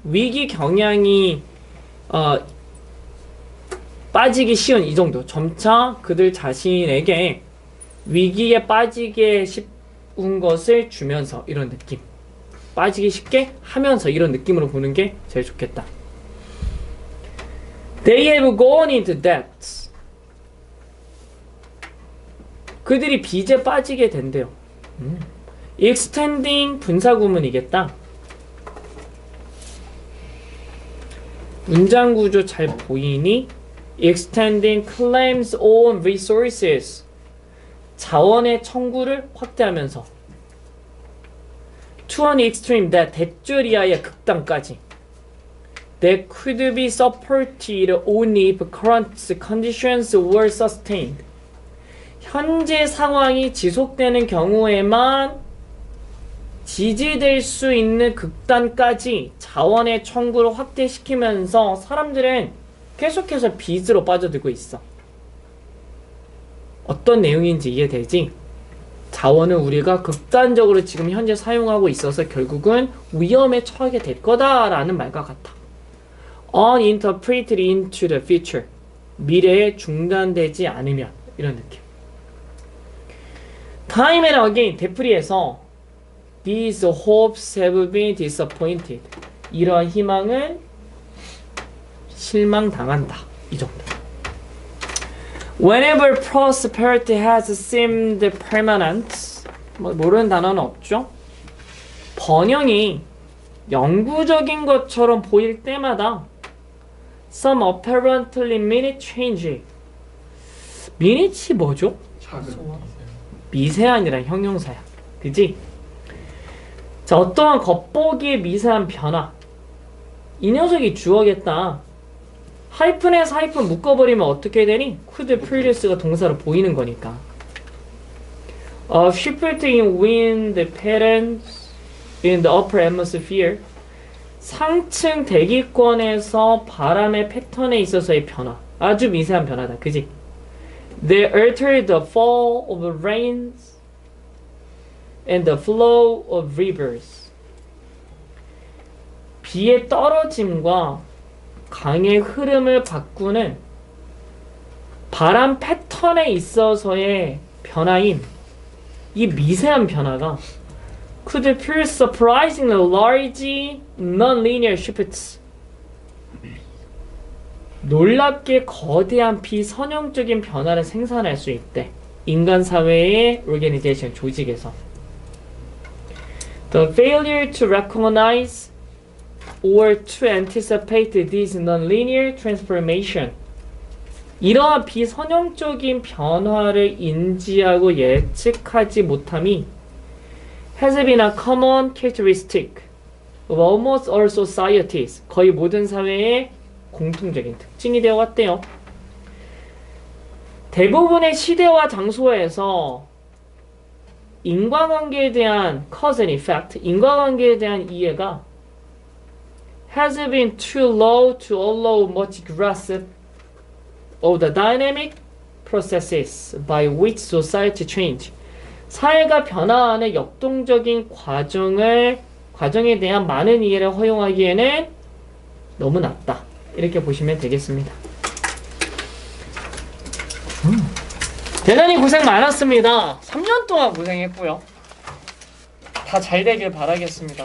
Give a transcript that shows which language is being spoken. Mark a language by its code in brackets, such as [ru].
[ko] 위기 경향이 빠지기 쉬운 이 정도. 점차 그들 자신에게 위기에 빠지게 쉬운 것을 주면서 이런 느낌. 빠지기 쉽게 하면서 이런 느낌으로 보는 게 제일 좋겠다. [en] They have gone into debt. [ko] 그들이 빚에 빠지게 된대요. extending 분사구문이겠다. 문장 구조 잘 보이니? [en] extending claims on resources. [ko] 자원의 청구를 확대하면서 [en] to an extreme that [ko] 대줄이하의 극단까지 [en] that could be supported only if current conditions were sustained. [ko] 현재 상황이 지속되는 경우에만 지지될 수 있는 극단까지 자원의 청구를 확대시키면서 사람들은 계속해서 빚으로 빠져들고 있어. 어떤 내용인지 이해되지? 자원을 우리가 극단적으로 지금 현재 사용하고 있어서 결국은 위험에 처하게 될 거다라는 말과 같아. [en] uninterpreted into the future. [ko] 미래에 중단되지 않으면 이런 느낌. [en] Time and again, [ko] 되풀이해서 [en] These hopes have been disappointed. [ko] 이러한 희망은 실망당한다. 이 정도. [en] Whenever prosperity has seemed permanent. [ko] 모르는 단어는 없죠. 번영이 영구적인 것처럼 보일 때마다 [en] some apparently minute change. [ko] 미니치 뭐죠? 미세한이란 형용사야. 그지? 자, 어떠한 겉보기의 미세한 변화. 이 녀석이 주어겠다. 하이픈에서 하이픈 묶어버리면 어떻게 되니? [en] could produces [ko] 가 동사로 보이는 거니까. [en] Shifted in wind patterns in the upper atmosphere. [ko] 상층 대기권에서 바람의 패턴에 있어서의 변화. 아주 미세한 변화다. 그지? [en] They altered the fall of rains and the flow of rivers. [ko] 비의 떨어짐과 강의 흐름을 바꾸는 바람 패턴에 있어서의 변화인 이 미세한 변화가 [en] could appear surprisingly large non-linear shifts. [ko] 놀랍게 거대한 비선형적인 변화를 생산할 수 있대. 인간 사회의 organization, 조직에서. [en] The failure to recognize or to anticipate this non-linear transformation. [ko] 이러한 비선형적인 변화를 인지하고 예측하지 못함이 [en] has been a common characteristic of almost all societies. [ko] 거의 모든 사회의 공통적인 특징이 되어 왔대요. 대부분의 시대와 장소에서 인과관계에 대한 [en] cause and effect, [ko] 인과관계에 대한 이해가 [en] has been too low to allow much grasp of the dynamic processes by which society change. [ko] 사회가 변화하는 역동적인 과정에 대한 많은 이해를 허용하기에는 너무 낮다. 이렇게 보시면 되겠습니다. 대단히 고생 많았습니다. 3년 동안 고생했고요. 다 잘 되길 바라겠습니다.